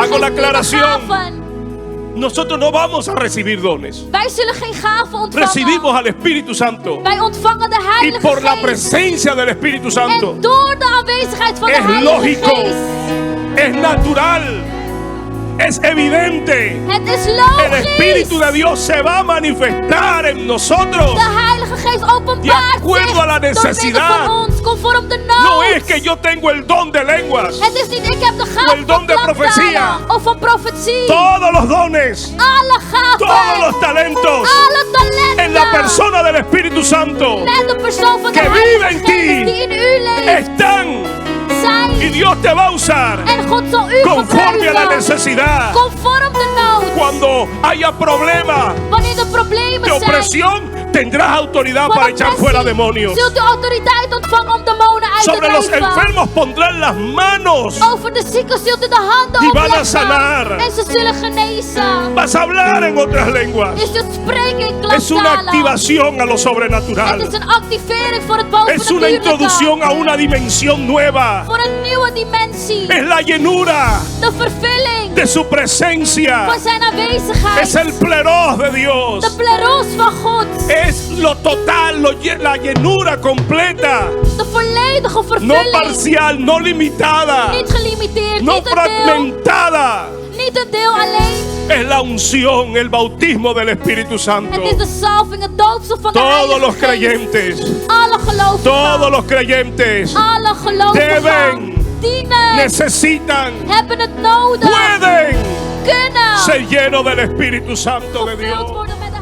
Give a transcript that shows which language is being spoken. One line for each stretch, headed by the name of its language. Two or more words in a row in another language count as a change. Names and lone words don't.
Spanish: Hago
Dutch: Geest,
Spanish: la
Dutch: niet de
Spanish: aclaración.
Dutch: gaven.
Spanish: Nosotros no vamos a recibir dones.
Dutch: Wij zullen geen gaven ontvangen.
Spanish: Recibimos al Espíritu Santo.
Dutch: Wij ontvangen de
Spanish: Y
Dutch: Heilige
Spanish: por la
Dutch: Geest.
Spanish: presencia del Espíritu Santo
Dutch: En door de aanwezigheid van de
Spanish: es
Dutch: Heilige
Spanish: lógico,
Dutch: Geest.
Spanish: es natural, es evidente.
Dutch: Het is
Spanish: El
Dutch: logisch.
Spanish: Espíritu de Dios se va a manifestar en nosotros.
Dutch: De Heilige Geest
Spanish: De
Dutch: openbaart
Spanish: acuerdo
Dutch: zich
Spanish: a la
Dutch: door middel
Spanish: necesidad.
Dutch: van ons, conform de
Spanish: No
Dutch: nood.
Spanish: es que yo tengo el don de lenguas.
Dutch: Het is niet ik heb de
Spanish: O
Dutch: gave
Spanish: el don
Dutch: van
Spanish: de profecía.
Dutch: klanktalen of van profetie.
Spanish: Todos los dones,
Dutch: Alle gaven,
Spanish: todos los talentos
Dutch: alle talenten
Spanish: en la persona del Espíritu Santo
Dutch: met de persoon van de
Spanish: que vive
Dutch: Heilige
Spanish: en ti
Dutch: Geest die in u leeft
Spanish: están. Y
Dutch: zijn.
Spanish: Dios te va a usar
Dutch: En God zal u
Spanish: conforme a la
Dutch: gebruiken
Spanish: necesidad.
Dutch: conform de nood.
Spanish: Cuando haya problemas
Dutch: Wanneer er problemen
Spanish: de
Dutch: zijn,
Spanish: opresión, tendrás autoridad
Dutch: van
Spanish: para echar
Dutch: oppressie,
Spanish: fuera demonios.
Dutch: zult u autoriteit ontvangen om demonen uit te
Spanish: Sobre los
Dutch: drijven.
Spanish: enfermos pondrán las manos.
Dutch: Over de zieken zult u de handen
Spanish: Die van a
Dutch: opleggen
Spanish: sanar.
Dutch: en ze zullen genezen.
Spanish: Vas a hablar en otras lenguas.
Dutch: Je zult spreken in
Spanish: Es una
Dutch: klanktalen.
Spanish: activación a lo
Dutch: Het
Spanish: sobrenatural.
Dutch: is een activering voor het
Spanish: Es una
Dutch: bovennatuurlijke.
Spanish: introducción a una dimensión nueva.
Dutch: Voor een nieuwe dimensie.
Spanish: Es la llenura
Dutch: De vervulling
Spanish: de su presencia.
Dutch: van zijn aanwezigheid.
Spanish: Es el pleros de
Dutch: De
Spanish: Dios.
Dutch: pleros van God.
Spanish: Es lo total, la llenura completa.
Dutch: De volledige
Spanish: No
Dutch: vervulling.
Spanish: parcial, no limitada.
Dutch: Niet gelimiteerd,
Spanish: No
Dutch: niet een deel.
Spanish: fragmentada.
Dutch: Niet een deel alleen.
Spanish: Es la unción, el bautismo del Espíritu Santo.
Dutch: Het is de salving, het doopsel van de
Spanish: Todos
Dutch: Heilige
Spanish: los
Dutch: Geest.
Spanish: creyentes,
Dutch: Alle gelovigen.
Spanish: todos los creyentes
Dutch: Alle gelovigen.
Spanish: deben,
Dutch: dienen.
Spanish: necesitan,
Dutch: Hebben het nodig.
Spanish: pueden
Dutch: Kunnen.
Spanish: ser llenos del Espíritu Santo de
Dutch: Gevuld
Spanish: Dios.
Dutch: worden